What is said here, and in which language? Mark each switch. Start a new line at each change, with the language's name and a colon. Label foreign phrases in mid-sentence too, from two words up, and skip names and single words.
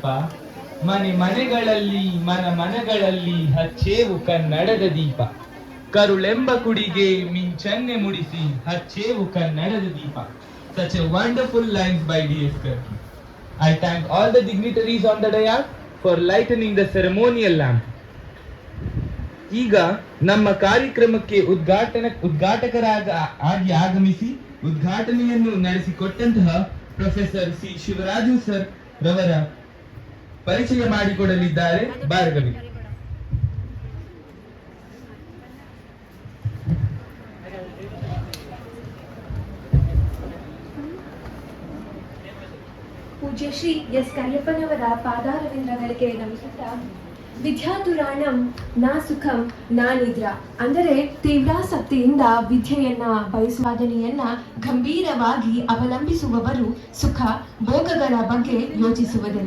Kannada: ಮನೆ ಮನೆಗಳಲ್ಲಿ ಮನಗಳಲ್ಲಿ ಹಚ್ಚೇವು ಕನ್ನಡದ ದೀಪ. ಕರುಳೆಂಬ ಕುಡಿಗೆ ಮಿಂಚನ್ನೆ ಮುಡಿಸಿ ಹಚ್ಚೇವು ಕನ್ನಡದ ದೀಪ.
English: such a wonderful lines by D.S. Karki. I thank all the dignitaries on the dais for lightening the ceremonial lamp.
Kannada: ಈಗ ನಮ್ಮ ಕಾರ್ಯಕ್ರಮಕ್ಕೆ ಉದ್ಘಾಟಕರಾಗಿ ಆಗಮಿಸಿ ಉದ್ಘಾಟನೆಯನ್ನು ನಡೆಸಿಕೊಟ್ಟಂತಹ ಪ್ರೊಫೆಸರ್ ಸಿ ಶಿವರಾಜು ಸರ್ ರವರ ಪರಿಚಯ ಮಾಡಿಕೊಡಲಿದ್ದಾರೆ ಭಾರ್ಗವಿ. ಪೂಜ್ಯ ಶ್ರೀ ಎಸ್ ಕರಿಯಪ್ಪನವರ ಪಾದಾರವಿಂದಗಳಿಗೆ ನಮಿಸುತ್ತಾ,
Sanskrit: ವಿದ್ಯಾತುರಾಣಂ ನಾ ಸುಖಂ ನಾ ನಿದ್ರಾ,
Kannada: ಅಂದರೆ ತೀವ್ರಾಸಕ್ತಿಯಿಂದ ವಿದ್ಯೆಯನ್ನ ಬಯಸುವಾದನೆಯನ್ನ ಗಂಭೀರವಾಗಿ ಅವಲಂಬಿಸುವವರು ಸುಖ ಭೋಗಗಳ ಬಗ್ಗೆ ಯೋಚಿಸುವುದಿಲ್ಲ.